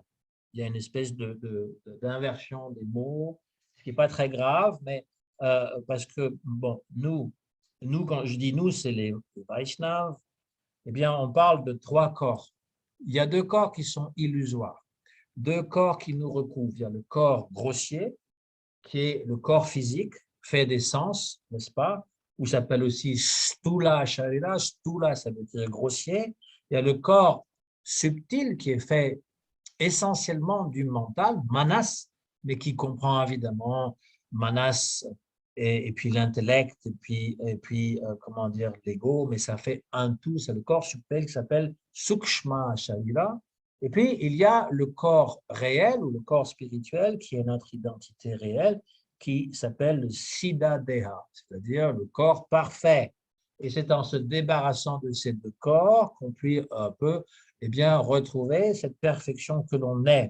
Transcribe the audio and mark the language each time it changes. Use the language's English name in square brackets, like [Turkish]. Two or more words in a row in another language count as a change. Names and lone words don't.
[French] Il y a une espèce d'inversion des mots, ce qui n'est pas très grave, mais parce que, bon, nous, quand je dis nous, c'est les Vaishnavas, eh bien, on parle de 3 corps. Il y a 2 corps qui sont illusoires, 2 corps qui nous recouvrent. Il y a le corps grossier, qui est le corps physique, fait des sens, n'est-ce pas? Ou s'appelle aussi [Sanskrit] stula sharira. [French] Stula, ça veut dire grossier. Il y a le corps subtil qui est fait essentiellement du mental, manas, mais qui comprend évidemment manas et puis l'intellect et puis comment dire, l'ego, mais ça fait un tout, c'est le corps subtil qui s'appelle [Sanskrit] sukshma sharira. [French] Et puis, il y a le corps réel ou le corps spirituel qui est notre identité réelle, qui s'appelle le [Sanskrit] Siddha Deha, [French] c'est-à-dire le corps parfait. Et c'est en se débarrassant de ces 2 corps qu'on peut un peu retrouver cette perfection que l'on est.